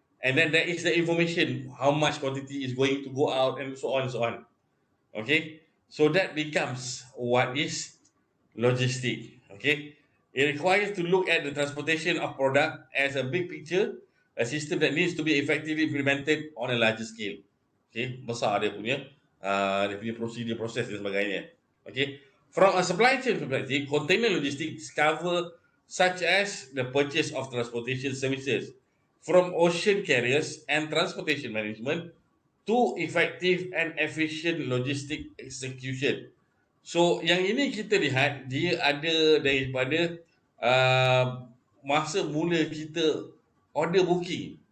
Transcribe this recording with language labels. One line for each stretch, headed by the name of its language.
English: And then there is the information, how much quantity is going to go out and so on. Okay. So that becomes what is logistic. Okay. It requires to look at the transportation of product as a big picture, a system that needs to be effectively implemented on a larger scale.
Malay: Okay, besar dia punya prosedur, proses dan sebagainya.
English: Okay, from a supply chain perspective, container logistics cover such as the purchase of transportation services from ocean carriers and transportation management to effective and efficient logistic execution.
Malay: So yang ini kita lihat dia ada daripada masa mula kita order booking.